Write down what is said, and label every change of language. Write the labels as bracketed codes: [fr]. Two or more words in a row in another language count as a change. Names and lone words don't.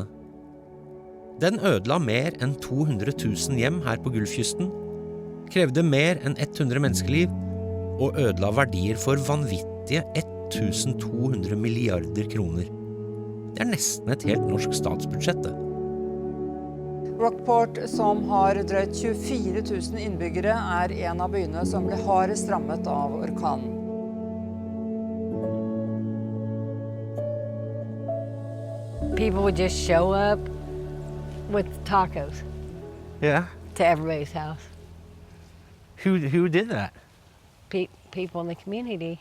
[no] Den ødela mer enn 200 000 hjem her på Gulfkysten, krevde mer enn 100 menneskeliv og ødela verdier for vanvittige 1200 milliarder kroner. Det er nesten et helt norsk statsbudsjett. Rockport, som har drøyt 24 000 innbyggere, er en av byene som ble hardest rammet av orkanen. [en] People would just show up with tacos Yeah. to everybody's house. Who did that? People in the community.